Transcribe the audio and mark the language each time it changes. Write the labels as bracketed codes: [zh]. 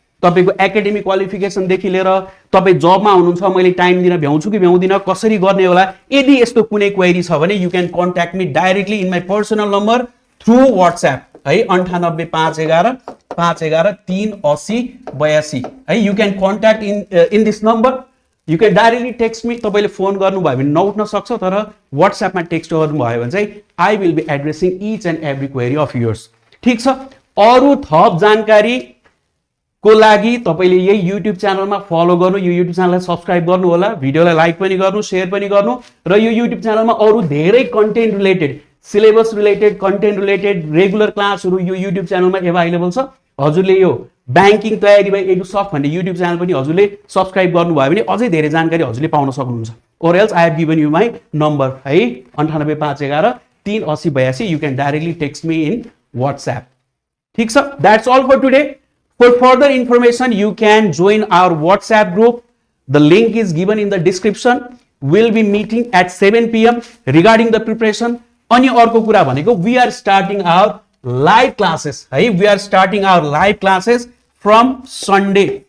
[ne] तपाईको एकाडेमिक क्वालिफिकेसनदेखि लिएर तपाईँ जबमा हुनुहुन्छ, मैले टाइम दिन भ्याउँछु कि भ्याउँदिनँ, कसरी गर्ने होला, यदि यस्तो कुनै क्वेरी छ भने [en] you can contact me directly in my personal number through WhatsApp [ne] है 9851138082 है। [en] You can contact in this number, you can directly text me. [ne] तपाईँले फोन गर्नुभयो भने नउठ्न सक्छ, तर वाट्सएपमा टेक्स्ट गर्नुभयो भने चाहिँ [en] I will be addressing each and every query of yours. [ne] ठिक छ। अरू थप जानकारी को लागि तपाईले यही युट्युब च्यानलमा फलो गर्नु, यो युट्युब च्यानललाई सब्स्क्राइब गर्नु होला, भिडियोलाई लाइक पनि गर्नु, शेयर पनि गर्नु, र यो युट्युब च्यानलमा अरू धेरै content related, syllabus related, content related regular क्लासहरू यो युट्युब च्यानलमा एभाइलेबल छ। हजुरले यो ब्याङ्किङ तयारी बाइ एडुसफ्ट भन्ने युट्युब च्यानल पनि हजुरले सब्स्क्राइब गर्नुभयो भने अझै धेरै जानकारी हजुरले पाउन सक्नुहुन्छ। [en] Or else I have given you my number है 9851138082। You can directly text me in WhatsApp. [ne] ठिक छ। [en] That's all for today. For further information, you can join our WhatsApp group. The link is given in the description. We'll be meeting at 7 PM regarding the preparation. [ne] अनि अर्को कुरा भनेको [en] we are starting our live classes. है, we are starting our live classes from Sunday.